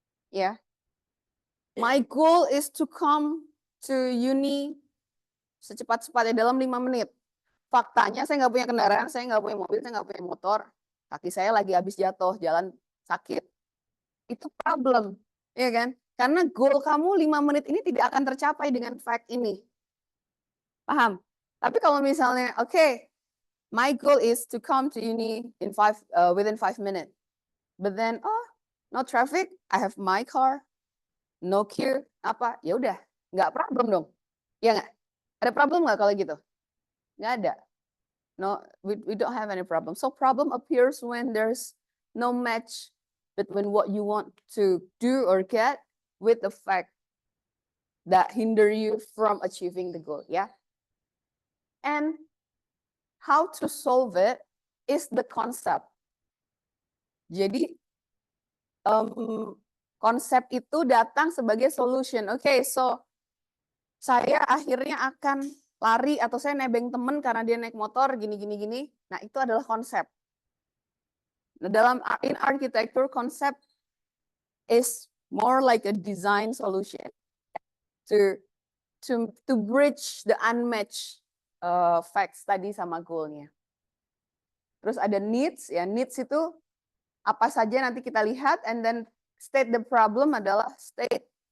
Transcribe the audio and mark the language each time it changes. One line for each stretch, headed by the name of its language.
English: Ya, my goal is to come to uni
Indonesian: secepat-cepatnya dalam 5 menit. Faktanya saya nggak punya kendaraan, saya nggak punya mobil, saya nggak punya motor. Kaki saya lagi habis jatuh, jalan sakit. Itu problem, ya kan? Karena goal kamu 5 menit ini tidak akan tercapai dengan fact ini. Paham? Tapi kalau misalnya,
English: okay, my goal is to come to uni in within 5 minutes. But then, no traffic, I have my car, no queue, apa?
Indonesian: Ya udah, nggak problem dong. Ya nggak? Ada problem nggak kalau gitu? Nggak ada.
English: No, we don't have any problem. So problem appears when there's no match between what you want to do or get with the fact that hinder you from achieving the goal, yeah? And how to solve it is the concept.
Indonesian: Jadi konsep itu datang sebagai solution. Okay, so saya akhirnya akan lari atau saya nebeng temen karena dia naik motor gini. Nah, itu adalah konsep.
English: In architecture, concept is more like a design solution to bridge the unmatched facts
Indonesian: tadi sama goalnya. Terus ada needs, ya needs itu apa saja nanti kita lihat,
English: and then state the problem
Indonesian: adalah state.